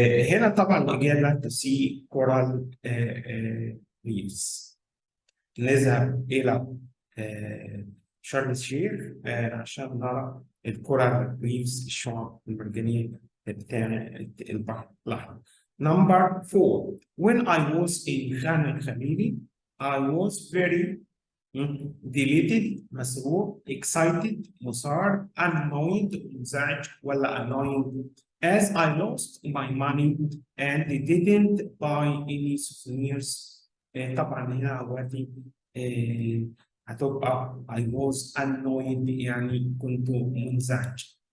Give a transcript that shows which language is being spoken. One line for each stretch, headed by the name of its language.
Arabic: هنا طبعا الإجابة تسي كورال ريفس. نذهب إلى شرم الشيخ عشان نرى الكورال ريفس الشعاب المرجانية بتاع البحر الأحمر.
English: Number 4. When I was in Khan al-Khalili, I was very delighted, مسرور, excited, مثار, annoyed, منزعج, ولا annoying, as I lost my money and didn't buy any souvenirs.
Arabic: طبعا هنا أولادي هتبقى
English: I was annoyed
Arabic: يعني كنت منزعج.